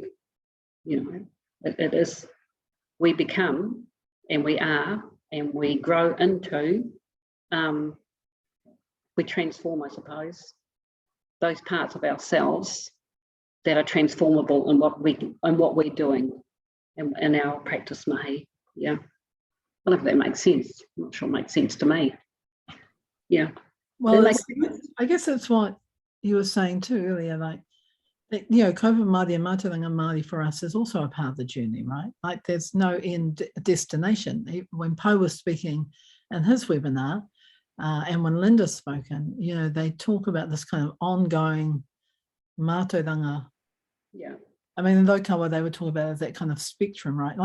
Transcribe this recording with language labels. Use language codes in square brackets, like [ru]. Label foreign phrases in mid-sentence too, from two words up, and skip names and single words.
[en] You know, it is, we become, and we are, and we grow into, we transform, I suppose, those parts of ourselves that are transformable in what we're doing in our practice mahi. Yeah, I don't know if that makes sense. I'm not sure it makes sense to me. Yeah. Well, I guess that's what you were saying too earlier, like, you know, [mi] kaupapa Māori [en] and [mi] mātauranga Māori [en] for us is also a part of the journey, right? Like, there's no end destination. When Pau was speaking in his webinar, and when Linda's spoken, you know, they talk about this kind of ongoing mātauranga. Yeah. I mean, in Lokawa, they would talk about it as that kind of spectrum, right?